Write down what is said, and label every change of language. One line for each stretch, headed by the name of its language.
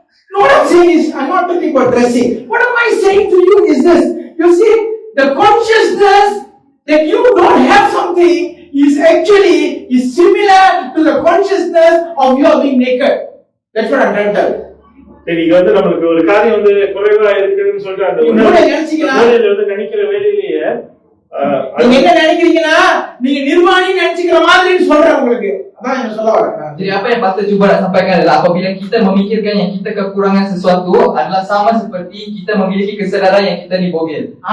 English: No, what I'm saying is, I'm not talking about dressing. What am I saying to you is this. You see, the consciousness that you don't have something is actually similar to the consciousness of you being naked. That's what I'm trying to tell.
Tamil: நீங்க வந்து நமக்கு ஒரு காரியம் வந்து குறைவா இருக்குன்னு சொல்லிட்டு அந்த உணர்வுல வந்து நினைக்கிற வேலையிலேயே நீங்க என்ன நினைக்கிறீங்கன்னா நீங்க நிர்வாணி நினைச்சுக்கிற மாதிரி சொல்றேன் உங்களுக்கு. அதான் நான் சொல்ல வரேன்.
Malay: Jadi apa yang Pastor cuba nak sampaikan adalah apabila kita memikirkan yang kita kekurangan sesuatu adalah sama seperti kita memiliki kesedaran yang kita ni bogel.